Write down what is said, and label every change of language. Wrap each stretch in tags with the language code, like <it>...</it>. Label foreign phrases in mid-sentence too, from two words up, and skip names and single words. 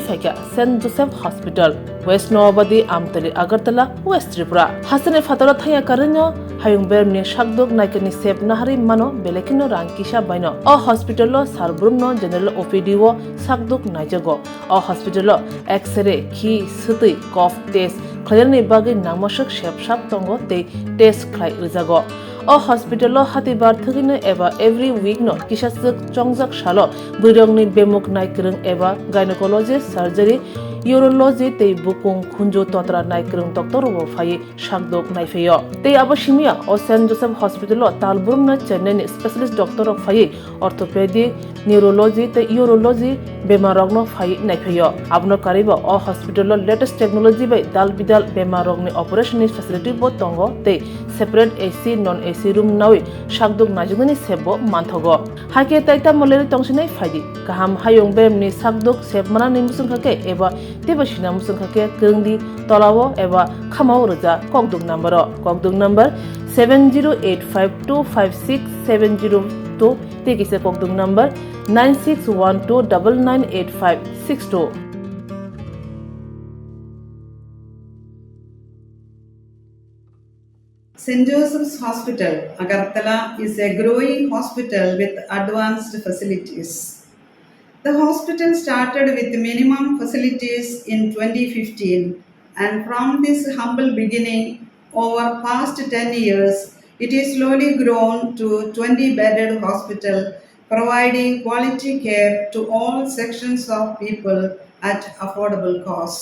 <trp>फाइका सेन्ट जोसेफ हॉस्पिटल वेस्ट नवाबादी आमतली अगरतला वेस्ट त्रिपुरा हासिनी फातरा थाया कारिनो हायुं बेरनि शाकदोक नायकनि सेब नाहारि मानो बेलेखिनो रांकिसा बायनो अ हॉस्पिटलो सारब्रुमनो</trp> <en>general OPD</en> <trp>वो शाकदोक नायजगो अ हॉस्पिटलो एक्सरे खि सुतै</trp> <en>cough test</en> <trp>खयरनि बागै नामसक सेब साब तंगो ते टेस्ट खलाय रिजागो अ हॉस्पिटलो हातिबार थगिनो एबा</trp> <en>every week</en> <trp>नो किसासक चंगजाक सालो बुरंगनि बेमुक नायक्रं एबा</trp> <en>gynecologist surgery urology</en> <trp>ते बुकुं खुंजो तोत्रा नायक्रं डॉक्टर वो फाये शाकदोक नायफेयो ते आबशिमिया अ सेंट जोसेफ हॉस्पिटलो तालबुरम न चेन्नई</trp> <en>specialist doctor</en> <trp>ऑफ फाये</trp> <en>orthopedic neurology</en> <trp>ते यूरोलॉजी बेमारगनो फाये नायफेयो आबनो कारिबो अ हॉस्पिटलो</trp> <en>latest technology</en> <trp>बाय दाल बिदाल बेमारगनि</trp> <en>operation facility</en> <trp>बो तंगो ते</trp> <en>separate AC non-AC room</en> <trp>नावे शाकदोक नाजुगनि सेबो मानथगो हाके ताइता मलेरि तंगसिनै फायदि गाहाम हायुं बेमनि शाकदोक सेबमाना निमुसुंखाके एबा तेबसिना मुसुंखाके गंदी तलावो एबा खामाव रजा ककदुक नंबर 7085256702 तेकिसे ककदुक नंबर 9612998562।</trp> <en>St. Joseph's Hospital, Agartala is a growing hospital with advanced facilities. The hospital started with minimum facilities in 2015, and from this humble beginning, over past 10 years, it is slowly grown to 20-bedded hospital, providing quality care to all sections of people at affordable cost.</en>